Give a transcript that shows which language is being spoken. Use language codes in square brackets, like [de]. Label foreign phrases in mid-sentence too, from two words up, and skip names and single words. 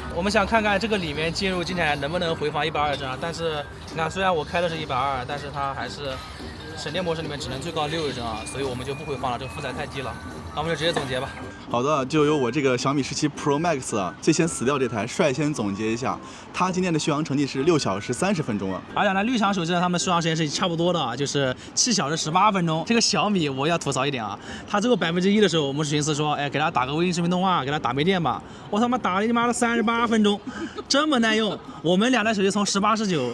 [zh] 我們想看看這個裡面進入金鏟能不能回放120幀，但是你看雖然我開的是120，但是它還是省電模式裡面只能最高60幀啊，所以我們就不回放了，這個負載太低了。那我們就直接總結吧。好的，就由我這個小米17 Pro Max 啊，最先死掉這台率先總結一下，它今天的續航成績是6小時30分鐘啊。而兩台綠翔手機呢，它們續航時間是差不多的啊，就是7小時18分鐘。這個小米我要吐槽一點啊，它最後1%的時候，我們是尋思說，哎，給它打個微信視頻通話，給它打沒電吧。我他媽打了你媽的38分鐘，這麼耐用。我們兩台手機從18、19。